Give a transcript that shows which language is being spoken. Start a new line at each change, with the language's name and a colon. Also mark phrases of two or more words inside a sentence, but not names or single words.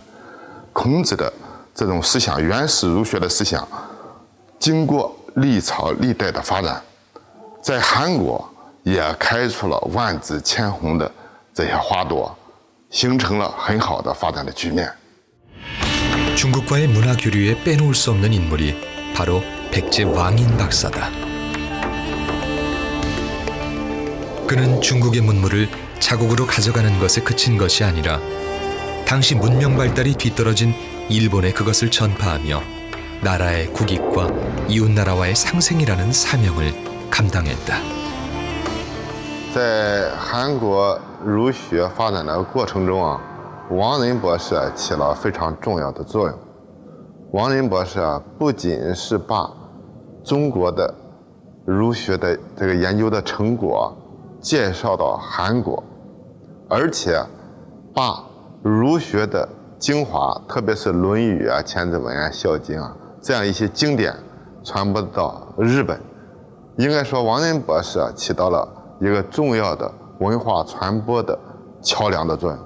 Chinese: 孔子的这种思想，原始儒学的思想，经过历朝历代的发展，在韩国。也开出了万紫千红的这些花朵，形成了很好的发展的局面。
Korean: 중국과의 문화 교류에 빼놓을 수 없는 인물이 바로 백제 왕인 박사다. 그는 중국의 문물을 자국으로 가져가는 것에 그친 것이 아니라 당시 문명 발달이 뒤떨어진 일본에 그것을 전파하며 나라의 국익과 이웃나라와의 상생이라는 사명을 감당했다.
Chinese: 在韩国儒学发展的过程中王仁博士起了非常重要的作用。王仁博士不仅是把中国的儒学的这个研究的成果介绍到韩国，而且把儒学的精华，特别是《论语》啊、《千字文》啊、《孝经》啊这样一些经典传播到日本，应该说王仁博士起到了一个重要的文化传播的桥梁的作用。